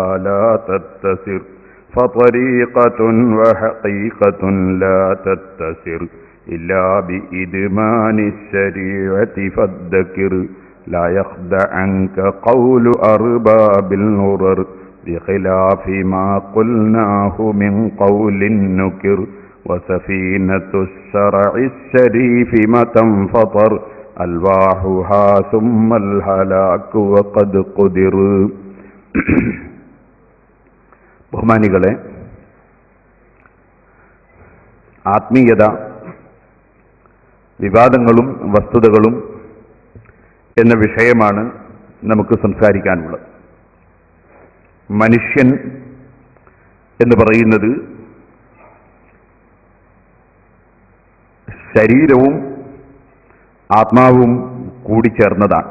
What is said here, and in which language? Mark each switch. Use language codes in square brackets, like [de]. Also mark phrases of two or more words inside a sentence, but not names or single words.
[ar] لا تتسر فطريقة وحقيقة لا تتسر إلا بإدمان الشريعة فادكر لا يخدعنك قول أرباب الغرر بخلاف ما قلناه من قول نكر وسفينة الشرع الشريف متى انفطر ألواحها ثم الهلاك وقد قدر. [ml] ബഹുമാനികളെ, ആത്മീയത, വിവാദങ്ങളും വസ്തുതകളും എന്ന വിഷയമാണ് നമുക്ക് സംസാരിക്കാനുള്ളത്. മനുഷ്യൻ എന്ന് പറയുന്നത് ശരീരവും ആത്മാവും കൂടിച്ചേർന്നതാണ്.